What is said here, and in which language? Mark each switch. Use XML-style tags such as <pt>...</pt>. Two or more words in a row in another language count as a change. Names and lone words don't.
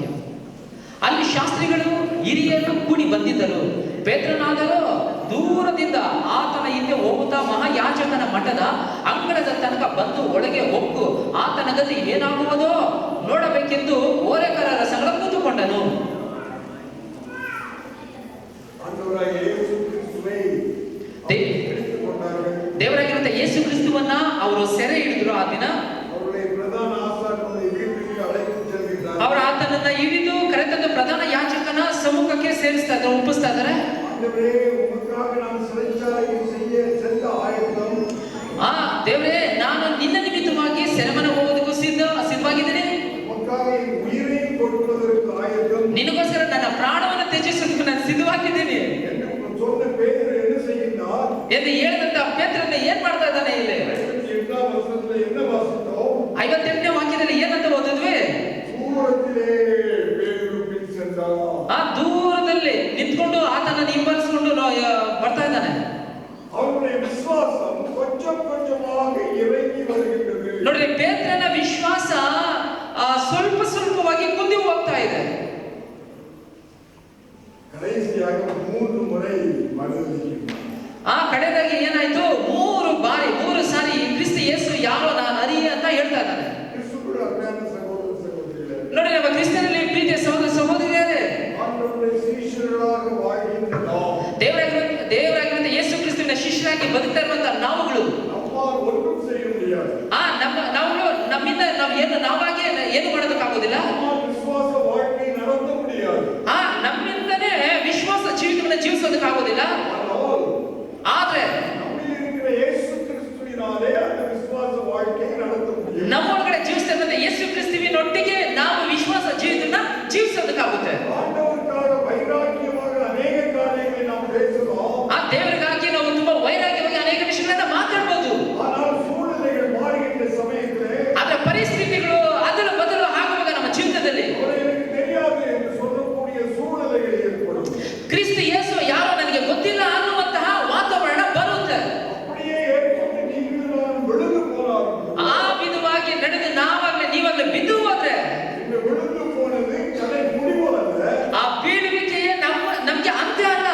<kn>ಅಲ್ಲಿ ಶಾಸ್ತ್ರಿಗಳು ಹಿರಿಯರು ಕೂಡಿ ಬಂದಿದ್ದರು. ಪೇತ್ರನಾದರೂ ದೂರದಿಂದ ಆತನ ಹಿಂದೆ ಹೋಗುತ್ತಾ ಮಹಾಯಾಜಕನ ಮಠದ ಅಂಗಳದ ತನಕ ಬಂದು ಒಳಗೆ ಹೊಕ್ಕು ಆತನ ಗತಿ ಏನಾಗುವುದೋ ನೋಡಬೇಕೆಂದು ಓರೆಕಾರರ ಸಂಗಡ ಕೂತುಕೊಂಡನು.</kn> <ta>ஆண்டவராகிய இயேசு கிறிஸ்துவை எடுத்துக் கொண்டார்கள்.</ta> <kn>ದೇವರಾಗಿರುವಂತ ಯೇಸು ಕ್ರಿಸ್ತುವನ್ನ ಅವರು ಸೆರೆ ಹಿಡಿದ್ರು. ಆ ದಿನ</kn> <ta>அவருடைய பிரதான ஆசாரியனை வீட்டுக்கு அழைத்து செல்கிறார்.</ta> <kn>ಅವರು ಆತನನ್ನ ಹಿಡಿದು ಕರೆತಂದು ಪ್ರಧಾನ ಯಾಜಕನ ಸಮ್ಮುಖಕ್ಕೆ ಸೇರಿಸ್ತಾ ಇದ್ದಾರೆ, ಒಪ್ಪಿಸ್ತಾ ಇದ್ದಾರೆ.</kn> <ta>ஆண்டவரே, உமக்காக நான் சிறைச்சாலையில் செல்ல ஆயத்தம்.</ta> <kn>ದೇವರೇ, ನಾನು ನಿನ್ನ ನಿಮಿತ್ತವಾಗಿ ಸೆರೆಮನೆ ಹೋಗೋದಕ್ಕೂ ಸಿದ್ಧವಾಗಿದ್ದೇನೆ.</kn> <ta>உமக்காக என் உயிரை கொடுப்பதற்கு ஆயத்தம்</ta> <kn>ನಿನಗೋಸ್ಕರ ನನ್ನ ಪ್ರಾಣವನ್ನು ತ್ಯಜಿಸೋದಕ್ಕೆ ನಾನು ಸಿದ್ಧವಾಗಿದ್ದೀನಿ</kn> <ta>என்று சொன்ன பேதுரு என்ன செய்கிறார்?</ta> <kn>ಎಂದು ಹೇಳಿದಂತ ಪೇತ್ರನ ಏನ್ ಮಾಡ್ತಾ ಇದ್ದಾನೆ ಇಲ್ಲಿ?</kn> <ta>58ஆம் வசனத்துல என்ன வாசித்தோம்?</ta> <kn>58ನೇ ವಾಕ್ಯದಲ್ಲಿ ಏನಂತ ಓದಿದ್ವಿ?</kn> <ta>தூரத்திலே பேதுரு பின் சென்றார்.</ta> <kn>ಆ ದೂರದಲ್ಲಿ ನಿಂತ್ಕೊಂಡು ಆತನನ್ನು ಹಿಂಬಾಲಿಸಿಕೊಂಡು ಬರ್ತಾ ಇದ್ದಾನೆ.</kn> <ta>அவருடைய விசுவாசம் கொஞ்சம் கொஞ்சமாக இறங்கி வருகின்றது.</ta> <kn>ನೋಡ್ರಿ, ಪೇತ್ರನ ವಿಶ್ವಾಸ ಸ್ವಲ್ಪ ಸ್ವಲ್ಪವಾಗಿ ಕುಂದಿ ಹೋಗ್ತಾ ಇದೆ.</kn> <ta>கடைசியாக 3 முறை மறுதலிக்கிறார்.</ta> <kn>ಕಡೆದಾಗಿ ಏನಾಯ್ತು? 3 ಸಾರಿ ಕ್ರಿಸ್ತ ಯೇಸು ಯಾರೋ ನಾನು ಅರಿಯೆ ಅಂತ ಹೇಳ್ತಾ ಇದ್ದಾನೆ.</kn> <ta>கிறிஸ்துவுக்குள் அருமையான சகோதர சகோதரிகளே,</ta> <kn>ನೋಡಿ, ನಮ್ಮ ಕ್ರಿಸ್ತನಲ್ಲಿ ಪ್ರೀತಿಯ ಸಹೋದರ ಸಹೋದರಿಯರೇ,</kn> <ta>ஆண்டவருடைய சீஷர்களாக வாழ்கின்ற நாம்</ta> <kn>ದೇವರಾಗಿರುವಂತ ಯೇಸು ಕ್ರಿಸ್ತನ ಶಿಷ್ಯರಾಗಿ ಬದುಕ್ತಾ ಇರುವಂತ ನಾವುಗಳು</kn> <ta>நம்மால் ஒன்றும் செய்ய முடியாது.</ta> <kn>ನಮ್ಮಿಂದ ನಾವಾಗೆ ಏನು ಮಾಡೋದಕ್ಕಾಗೋದಿಲ್ಲ.</kn> <ta>நம்மால் விசுவாச வாழ்க்கை நடத்த முடியாது.</ta> <kn>ನಮ್ಮಿಂದನೇ ವಿಶ್ವಾಸ ಜೀವಿತವನ್ನು ಜೀವಿಸೋದಕ್ಕಾಗೋದಿಲ್ಲ. ಆದ್ರೆ</kn> <ta>நம்மில் இருக்கிற இயேசு கிறிஸ்துவினாலே அந்த விசுவாಸ வாழ்க்கை நடத்த முடியும்.</ta> <kn>ನಮ್ಮೊಳಗಡೆ ಜೀವಿಸ್ತಾ ಇರುವಂತ ಯೇಸು ಕ್ರಿಸ್ತುವಿನೊಟ್ಟಿಗೆ ನಾವು ವಿಶ್ವಾಸ ಜೀವಿತನ ಜೀವಿಸೋದಕ್ಕಾಗುತ್ತೆ.</kn> <ta>ஆண்டவருக்காக வைராக்கியமாக அநேக காரியங்களை நாம் பேசலாம்.</ta> <kn>ದೇವರಿಗಾಗಿ ನಾವು ತುಂಬಾ ವೈರಾಗ್ಯವಾಗಿ ಅನೇಕ ವಿಷಯಗಳನ್ನ ಮಾತಾಡಬಹುದು.</kn> <ta>ஆனால் சூழ்நிலைகள் மாறுகின்ற சமயத்திலே</ta> <kn>ಆದ್ರೆ ಪರಿಸ್ಥಿತಿಗಳು ಅದಲು ಬದಲು ಆಗುವಾಗ ನಮ್ಮ ಜೀವಿತದಲ್ಲಿ</kn> <ta>எனக்கு தெரியாது என்று சொல்லக்கூடிய சூழ்நிலைகள் ஏற்படும்.</ta> <kn>ಕ್ರಿಸ್ತ ಯೇಸು ಯಾರೋ ನನಗೆ ಗೊತ್ತಿಲ್ಲ ಅನ್ನುವಂತಹ ವಾತಾವರಣ ಬರುತ್ತೆ.</kn> <ta>அப்படியே ஏற்பட்டு நீங்கள் நான் விழுந்து போனாலும்</ta> <kn>ಆ ವಿಧವಾಗಿ ನಡೆದು ನೀವಾಗಲೇ ಬಿದ್ದು ಹೋದ್ರೆ</kn> <ta>இந்த விழுந்து போனது கலை முடிவல்ல.</ta> <kn>ಆ ಬೀಳುವಿಕೆಯೇ ನಮ್ಗೆ ಅಂತ್ಯ ಅಲ್ಲ.</kn>